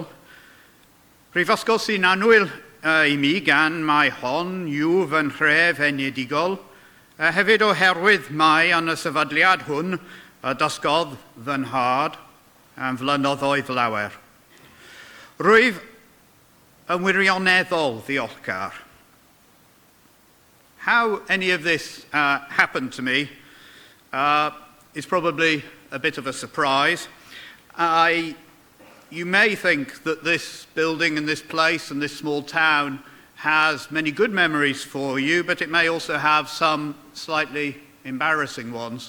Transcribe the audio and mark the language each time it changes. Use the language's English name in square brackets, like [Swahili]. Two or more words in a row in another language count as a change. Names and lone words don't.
[Welsh] Brifysgol sy'n anwyl i mi gan mae hon yw fy nhref enedigol, hefyd oherwydd mae yn y sefydliad hwn y dysgodd fy nhad am flynyddoedd lawer. Rwyf yn wirioneddol ddiolchgar. [English] How any of this happened to me is probably a bit of a surprise. You may think that this building and this place and this small town has many good memories for you, but it may also have some slightly embarrassing ones.